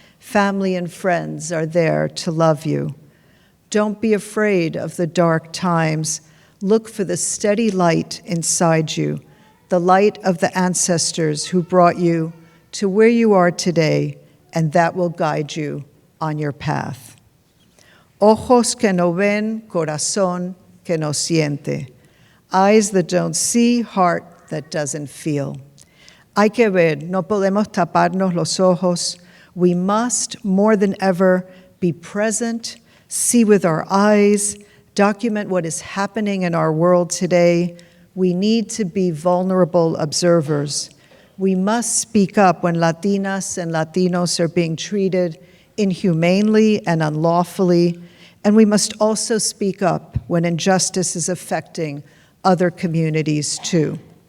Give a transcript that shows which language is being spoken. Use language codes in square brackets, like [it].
[en] Family and friends are there to love you. Don't be afraid of the dark times. Look for the steady light inside you, the light of the ancestors who brought you to where you are today, and that will guide you on your path. [es] Ojos que no ven, corazón que no siente. [en] Eyes that don't see, heart that doesn't feel. [es] Hay que ver, no podemos taparnos los ojos. [en] We must, more than ever, be present, see with our eyes, document what is happening in our world today. We need to be vulnerable observers. We must speak up when Latinas and Latinos are being treated inhumanely and unlawfully, and we must also speak up when injustice is affecting other communities too.